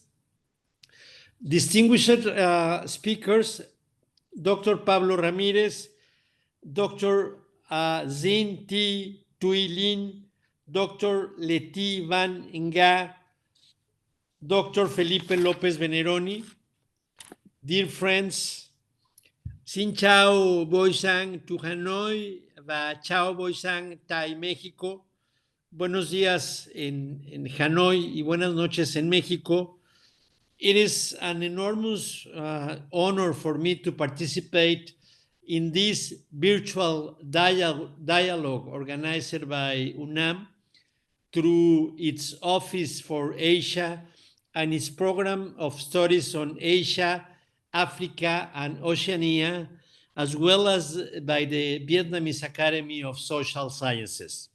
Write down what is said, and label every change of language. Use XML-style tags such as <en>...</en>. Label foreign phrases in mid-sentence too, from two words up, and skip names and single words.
<en>Distinguished speakers, Dr. Pablo Ramírez, Dr. Dinh Thi Thuy Linh, Dr. Leti Van Nga, Dr. Felipe López Veneroni. Dear friends,</en> <vi>Xin chào Boi Sang to Hanoi và chào Boi Sang tại México.</vi> <es>Buenos días en Hanoi y buenas noches en México.</es> <en>It is an enormous honor for me to participate in this virtual dialogue organized by UNAM through its Office for Asia and its program of studies on Asia, Africa, and Oceania, as well as by the Vietnamese Academy of Social Sciences.</en>